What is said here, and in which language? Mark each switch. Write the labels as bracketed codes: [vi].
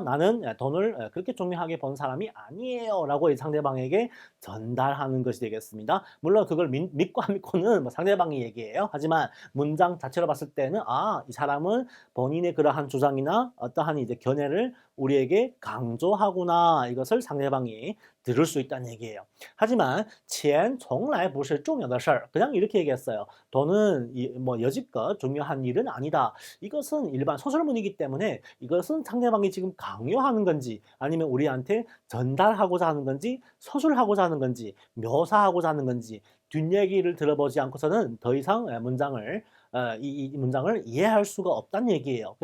[ko] 나는 돈을 그렇게 중요하게 본 사람이 아니에요 라고 상대방에게 전달하는 것이 되겠습니다. 물론 그걸 믿고 안 믿고는 뭐 상대방이 얘기해요. 하지만 문장 자체로 봤을 때는 이 사람은 본인의 그러한 주장이나 어떠한 이제 견해를 우리에게 강조하구나 이것을 상대방이 들을 수 있다는 얘기예요. 하지만 [zh] 钱从来不是重要的事儿. [ko] 그냥 이렇게 얘기했어요. 돈은 뭐 여지껏 중요한 일은 아니다. 이것은 일반 소설문이기 때문에 이것은 상대방이 지금 강요하는 건지 아니면 우리한테 전달하고자 하는 건지 서술하고자 하는 건지 묘사하고자 하는 건지 뒷얘기를 들어보지 않고서는 더 이상 이 문장을 이해할 수가 없다는 얘기예요.